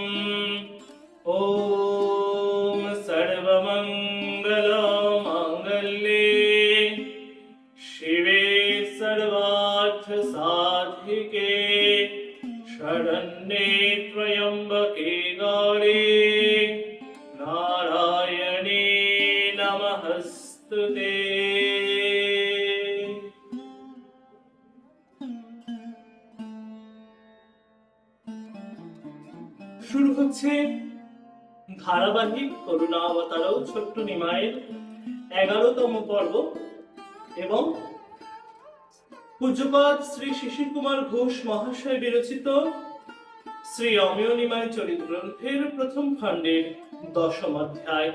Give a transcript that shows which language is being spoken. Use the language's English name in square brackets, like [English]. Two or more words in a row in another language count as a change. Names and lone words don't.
[Sanskrit] ॐ सर्वमङ्गलमाङ्गल्ये शिवे सर्वार्थसाधिके शरण्ये त्र्यम्बके गौरी नारायणे नमस्तुते। [Bangla] শুরু হচ্ছে ধারাবাহিক করুণাবতারও ছোট্ট নিমাইয়ের 11তম পর্ব এবং পূজ্যপাদ শ্রী শিশির কুমার ঘোষ মহাশয় বিরচিত শ্রী অমেয় নিমাই চরিত গ্রন্থের প্রথম খণ্ডের 10ম অধ্যায়।